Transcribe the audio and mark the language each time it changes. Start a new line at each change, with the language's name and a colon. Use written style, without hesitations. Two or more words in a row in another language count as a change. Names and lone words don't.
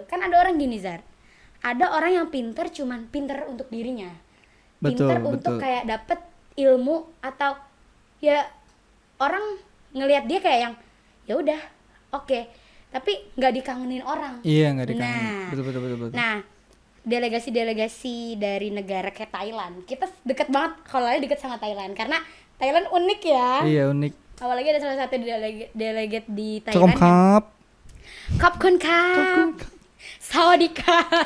Indonesian: Kan ada orang gini Zar, ada orang yang pinter cuman pinter untuk dirinya, pinter untuk kayak dapet ilmu atau ya orang ngelihat dia kayak yang ya udah oke. Tapi nggak dikangenin orang. Iya, nggak dikangenin. Betul. Nah delegasi-delegasi dari negara kayak Thailand. Kita deket banget, kalau Lali deket sama Thailand karena Thailand unik ya. Iya, unik. Apalagi ada salah satu delegate di
Thai: ขอบคุณ
Indonesian: Thailand.
Thai: ครับ ขอบคุณครับสวัสดีครับ